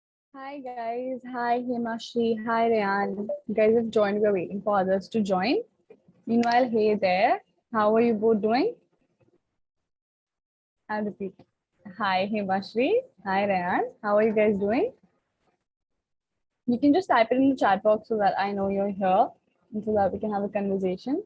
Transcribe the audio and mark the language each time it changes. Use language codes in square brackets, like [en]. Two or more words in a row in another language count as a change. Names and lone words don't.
[en] Hi guys, hi Himashri, hi Rayan. You guys have joined, we're waiting for others to join. Meanwhile, hey there, how are you both doing? I'll repeat. Hi Himashri, hi Rayan, how are you guys doing? You can just type it in the chat box so that I know you're here and so that we can have a conversation.